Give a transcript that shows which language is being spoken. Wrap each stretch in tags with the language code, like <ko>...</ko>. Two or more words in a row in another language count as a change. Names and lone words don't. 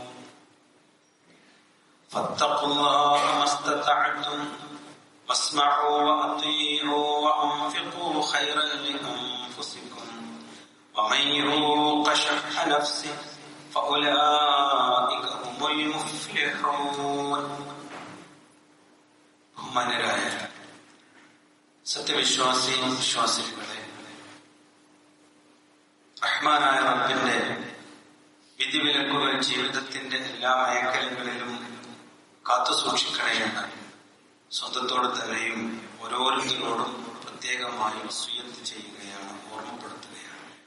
<ar>فاتقوا الله ما استطعتم واسمعوا وأطيعوا وأنفقوا خيرا لأنفسكم ومن يوق شح نفسه فأولئك هم المفلحون.</ar> <ml>ബഹുമാന്യരായ സത്യവിശ്വാസി വിശ്വാസികളെ, റഹ്മാനായ റബ്ബിന്റെ വിധിവിലക്കുകൾ ജീവിതത്തിന്റെ എല്ലാ മേഖലകളിലും കാത്തു സൂക്ഷിക്കണമെന്ന് സ്വന്തത്തോട് തന്നെയും ഓരോരുത്തരോടും പ്രത്യേകമായി വസിയ്യത്ത് ചെയ്യുകയാണ്, ഓർമ്മപ്പെടുത്തുകയാണ്.</ml>